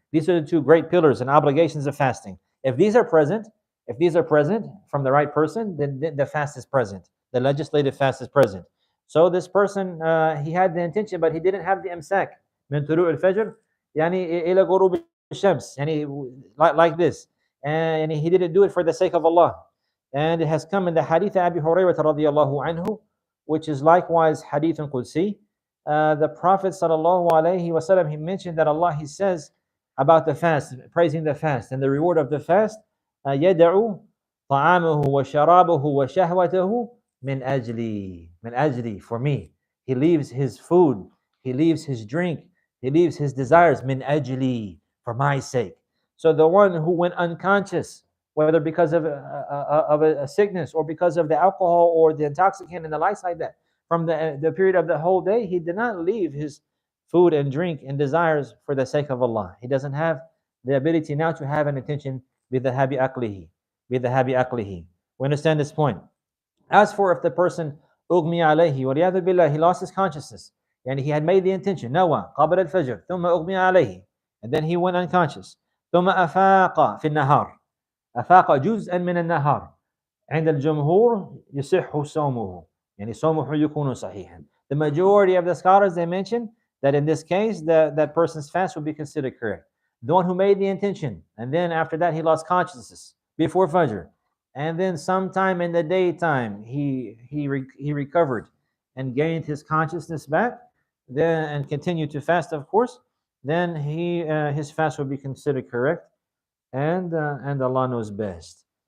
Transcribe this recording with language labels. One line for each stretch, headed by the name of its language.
English: These are the two great pillars and obligations of fasting. If these are present, from the right person, then the fast is present. The legislative fast is present. So this person, he had the intention, but he didn't have the imsak.
Arabic: من طلوع الفجر يعني إلى غروب الشمس يعني
English: like this. And he didn't do it for the sake of Allah. And it has come in the hadith of Abi Hurairah radiyallahu anhu, which is likewise hadith Qudsi. The Prophet sallallahu alaihi wasallam, he mentioned that Allah, he says about the fast, praising the fast and the reward of the fast,
Arabic: يدعو طعامه وشرابه وشهوته من أجلي,
English: for me. He leaves his food, he leaves his drink, he leaves his desires
Arabic: min ajli,
English: for my sake. So the one who went unconscious, whether because of a sickness or because of the alcohol or the intoxicant and the likes like that, from the period of the whole day, he did not leave his food and drink and desires for the sake of Allah. He doesn't have the ability now to have an intention
Arabic: بِذَهَابِ أَقْلِهِ.
English: We understand this point. As for if the person
Arabic: أغمي عليه والعياذ بالله,
English: he lost his consciousness, and he had made the intention,
Arabic: نوى قبل الفجر ثم أغمي عليه,
English: and then he went unconscious,
Arabic: ثم أفاق في النهار, أفاق جزءا من النهار, عند الجمهور يصح صومه, يعني صومه يكون صحيحا.
English: The majority of the scholars, they mention that in this case, that person's fast would be considered correct. The one who made the intention, and then after that he lost consciousness before Fajr, and then sometime in the daytime he recovered and gained his consciousness back, then and continued to fast, of course, then his fast would be considered correct, and Allah knows best.